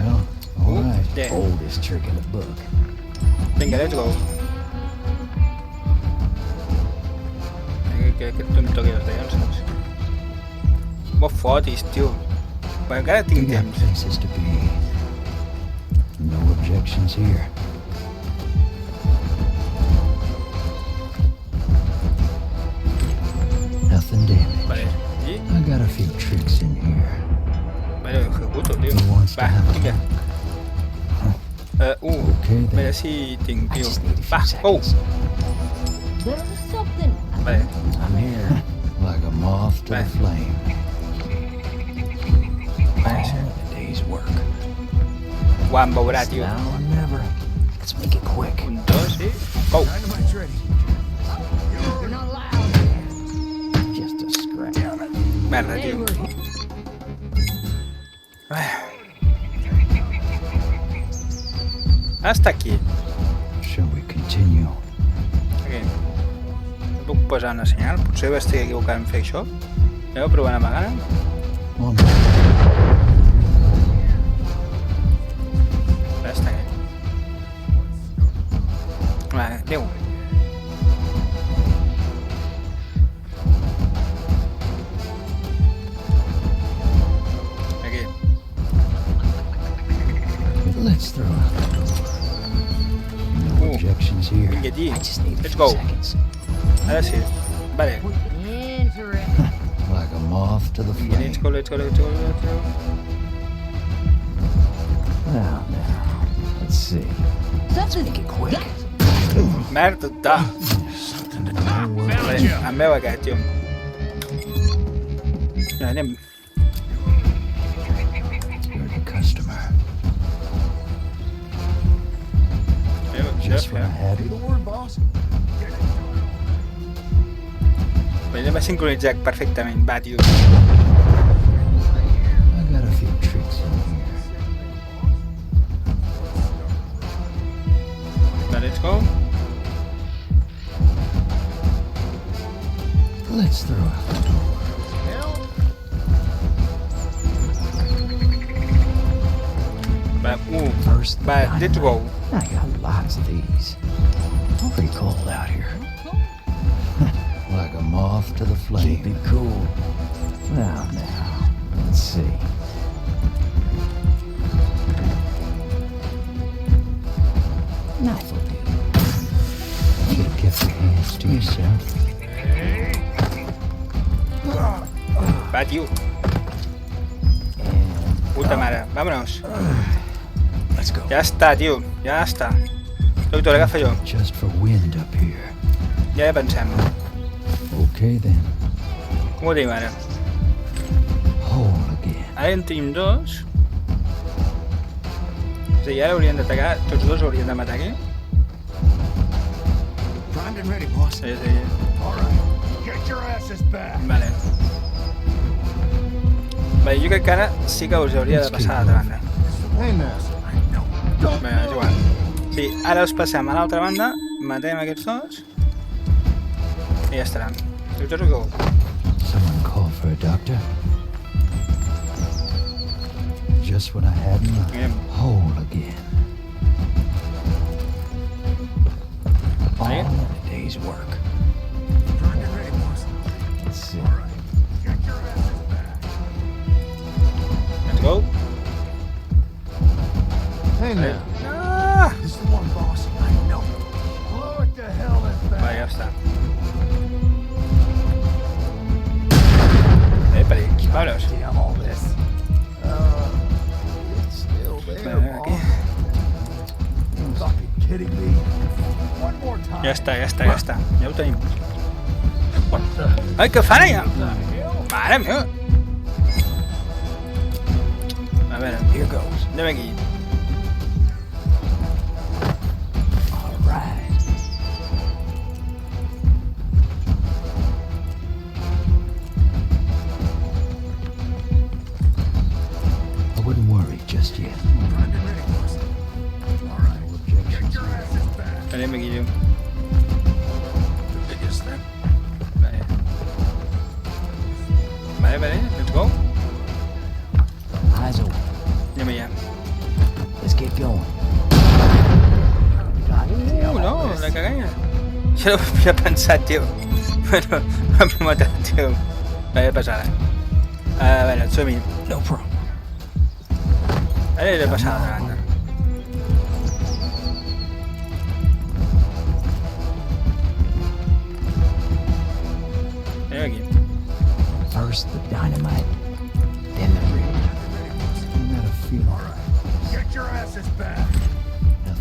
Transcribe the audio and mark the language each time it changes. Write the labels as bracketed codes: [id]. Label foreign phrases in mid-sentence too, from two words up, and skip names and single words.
[en] Well, all right. Yeah. Oldest trick in the book. Vinga, let's go. [ca] Que tu em toqui els dallons, saps? Molt fotis, tio. Però encara [en] We [ca] tinc [en] got [ca] temps. [en] places to be. No objections here. Nothing damaged. Vale. I... I got a few tricks in here. [ca] Vale, ho executo, tio. [en] Who wants to [ca] Va, [en] have a [ca] vinga. [en] look? [ca] Mira si tinc, [en] I [ca] tio. [en] just need a [ca] Va, [en] few oh! seconds. There's something. [ca] Vale, [en] I'm here. Like a moth to the Right. flame. [ca] vale, sí. [en] All in a day's work. [ca] Ho em veurà, tio. [en] Now or never. Let's make it quick. [ca] Un, dos i... Oh! [en] Dynamite's ready. You're not allowed. Just a scratch. [ca] Merda, [en] They [ca] tio. [en] were [es] Hasta aquí. [en] Shall we continue? [ca] Aquí. No puc posar una senyal. Potser estic equivocant en fer això. Aneu provant a vegada. [en] On [ca] Està aquí. Vale, adéu. Aquí. [en] Let's throw out the door. No objections here. [ca] Vinga, aquí. [en] I just need a Let's few go. seconds. [ca] Ara sí. Vale. [en] interesting. Like a moth to the [ca] Vinga, [en] flame. let's go, let's go, let's go, let's go. Now, let's see. Something. Make it quick. [ca] Merda. Vale, em veu aquest, tio. Ja, anem. [en] You're the customer. Just what I had. The word, boss. [ca] Anem a sincronitzar perfectament. Va, tio. [en] I got a few tricks in here. Va, let's go. Let's throw out the door. [ca] Va, [en] First, the va, let's dynamite. go. I got lots of these. It's pretty cold out here. Like a moth to the Keep flame. it cool. Now, let's see. Knife will do. Should have kept your hands to yourself. [ca] Va, tio. [en] And [ca] Puta mare. Vámonos. [en] let's go. [ca] Ja està, tio. Ja està. Doctor, agafa jo. [en] Just for wind up here. [ca] Ja pensem. [en] Okay then. [ca] Com ho tenim ara? [en] Whole again. [ca] Ara en tenim dos. És a dir, ara haurien d'atacar. Tots dos haurien de matar aquí. [en] Primed and ready, boss. [ca] És a dir, [en] All right. Get your asses back. [ca] vale. Vale, jo crec que ara sí que us hauria de passar a l'altra banda. [en] Hey, master. I know. Don't [ca] Vinga, és igual. Sí, ara els passem a l'altra banda, matem aquests dos i ja estarà. Doctor Hugo. [en] Someone call for a doctor? Just when I had enough. [ca] Anem. [en] Whole again. All Right. in a day's work. Primed and ready, boss. Let's see. All right. Get your asses back. Let's go. Hey, now. Ah! This is the one, boss. I know. Blow it to hell and back. [ca] Vale, ja està. Epali, vámonos. [en] Damn all this. It's still there, [ca] Vale, aquí. [en] boss. You fucking kidding me? One more time. [ca] Ja està, ja està, ja està. Ja ho tenim. Ai, què fan allà? Mare meva. A veure, [en] Here goes. [ca] anem aquí. [en] All right. I wouldn't worry just yet. Primed and ready, boss. All right. No objections. Get your asses back. [ca] Anem aquí, tio. [en] The biggest thing. [ca] Vale. Vale, vale, [en] let's go. Eyes open. [ca] Anem allà. [en] Let's get going. [ca] No, la caganya. Jo no ho havia pensat, tio. Bueno, m'ha matat, tio. Vale, passada. A veure, som-hi. [en] No problem. [ca] Ara he de passar a l'altra banda. Anem aquí. [en] First the dynamite, then the rig. I'm not a feeling. All right. Get your asses back.